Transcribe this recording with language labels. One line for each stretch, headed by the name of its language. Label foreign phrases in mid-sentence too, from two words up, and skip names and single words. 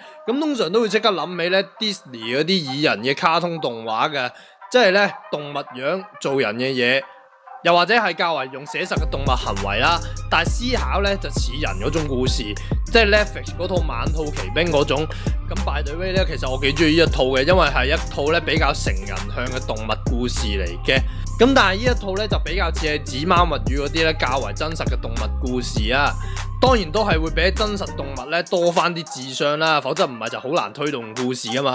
Cantonese: 咁通常都會即刻諗起咧 Disney 嗰啲擬人嘅卡通動畫嘅，即係咧動物樣做人嘅嘢，又或者係較為用寫實嘅動物行為啦，但係思考咧就似人嗰種故事，即係 Netflix 嗰套《猛兔奇兵》嗰種。咁
English: by the way
Cantonese: 咧，其實我幾中意呢一套嘅，因為係一套咧比較成人向嘅動物故事嚟嘅。咁但係呢一套咧就比較似係紙貓物語嗰啲咧較為真實嘅動物故事啊，當然都係會比真實動物咧多翻啲智商啦，否則唔係就好難推動故事噶嘛。